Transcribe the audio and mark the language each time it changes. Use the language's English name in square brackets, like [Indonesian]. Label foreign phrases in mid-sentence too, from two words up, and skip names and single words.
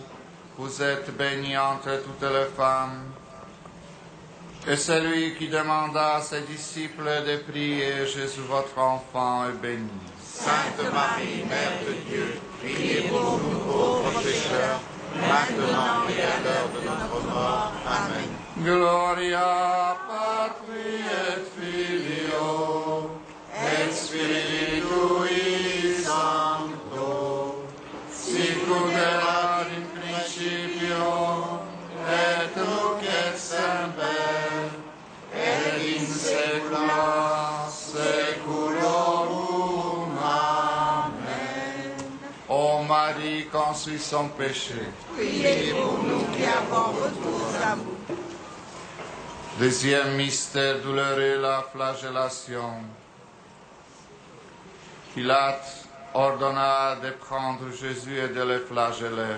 [French] Vous êtes bénie entre toutes les femmes, et celui qui demanda à ses disciples de prier, Jésus votre enfant est béni. Sainte Marie, Mère de Dieu, priez pour nous pauvres pécheurs, maintenant et à l'heure de notre mort. Amen. [Latin] Gloria Patri et Filio et Spiritui Sancto, sicut erat in principio et nunc et semper et in saecula saeculorum. Amen. [French] Ô Marie, conçue sans péché, Priez pour nous qui avons recours à vous. Deuxième mystère douloureux, la flagellation. Pilate ordonna de prendre Jésus et de le flageller.